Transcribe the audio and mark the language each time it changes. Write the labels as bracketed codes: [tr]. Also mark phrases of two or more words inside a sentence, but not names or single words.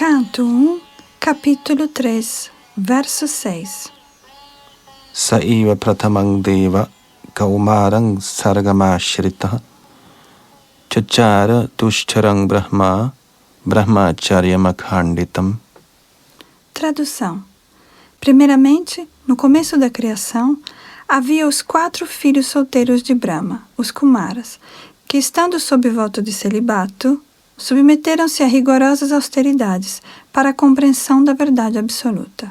[pt] Canto 1, capítulo 3, verso 6. [sa] Saiva pratamang deva kaumarang sargamashrita chachara tushcharang brahma brahmacharyamakanditam. [pt] Tradução. Primeiramente, no começo da criação, havia os 4 filhos solteiros de Brahma, os Kumaras, que, estando sob voto de celibato, submeteram-se a rigorosas austeridades para a compreensão da verdade absoluta.